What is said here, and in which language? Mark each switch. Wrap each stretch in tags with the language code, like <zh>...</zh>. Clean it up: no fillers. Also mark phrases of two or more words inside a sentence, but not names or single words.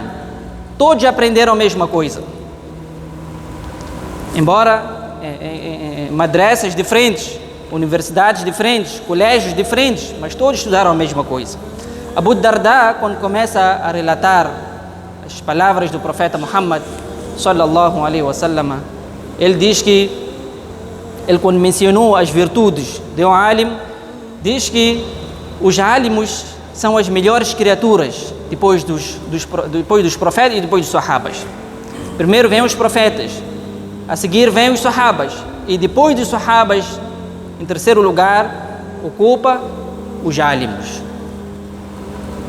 <pt>Todos aprenderam a mesma coisa. Embora madrasas diferentes, universidades diferentes, colégios diferentes, mas todos estudaram a mesma coisa. Abu Darda, quando começa a relatar as palavras do profeta Muhammad</pt> <ar>صلى الله عليه وسلم,</ar> <pt>ele diz que ele, quando mencionou as virtudes de um álimo, diz que os álимos são as melhores criaturas depois dos profetas e depois dos sahabas. Primeiro vêm os profetas, a seguir vêm os sahabas, e depois dos sahabas, em terceiro lugar, ocupa os álимos.</pt>